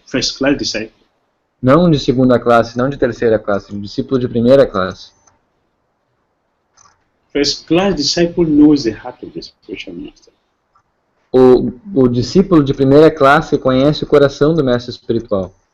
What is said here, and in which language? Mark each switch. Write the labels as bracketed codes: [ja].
[en] First class disciple. [pt] Não de segunda classe, não de terceira classe, um discípulo de primeira classe. [en] First class disciple knows the heart of the spiritual master. [pt] O discípulo de primeira classe conhece o coração do mestre espiritual.